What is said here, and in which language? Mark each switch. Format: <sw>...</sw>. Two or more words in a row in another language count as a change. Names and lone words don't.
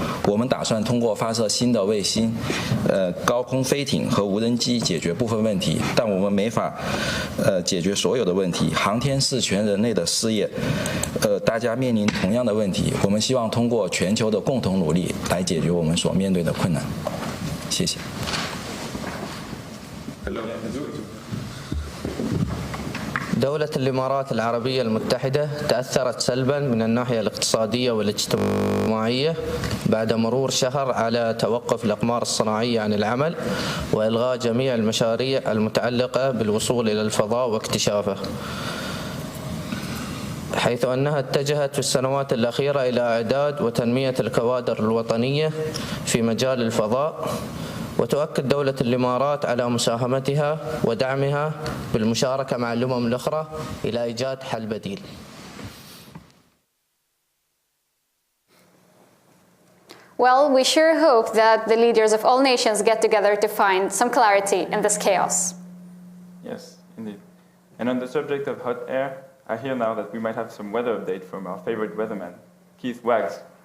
<zh>我们打算通过发射新的卫星、高空飞艇和无人机解决部分问题，但我们没法解决所有的问题。航天是全人类的事业，大家面临同样的问题。我们希望通过全球的共同努力来解决我们所面对的困难。谢谢。</zh> <ar>دولة الإمارات العربية المتحدة تأثرت سلبا من الناحية الاقتصادية والاجتماعية بعد مرور شهر على توقف الأقمار الصناعية عن العمل وإلغاء جميع المشاريع المتعلقة بالوصول إلى الفضاء واكتشافه، حيث أنها اتجهت في السنوات الأخيرة إلى إعداد وتنمية الكوادر الوطنية في مجال الفضاء. وتؤكد دولة الإمارات على مساهمتها ودعمها بالمشاركة مع الأمم الأخرى إلى إيجاد حل بديل.</ar> <en>Well, we sure hope that the leaders of all nations get together to find some clarity in this chaos. Yes, indeed. And on the subject of hot air, I hear now that we might have some weather update from our favorite weatherman, Keith Wags.</en>